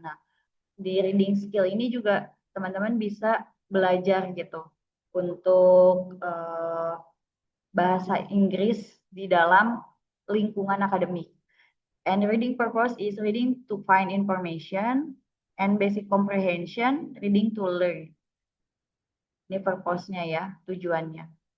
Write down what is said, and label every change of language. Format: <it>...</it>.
<id>Nah, di reading skill ini juga teman-teman bisa belajar gitu untuk bahasa Inggris di dalam lingkungan akademik.</id> <en>And reading purpose is reading to find information and basic comprehension, reading to learn.</en> <id>Ini purpose-nya ya, tujuannya.</id>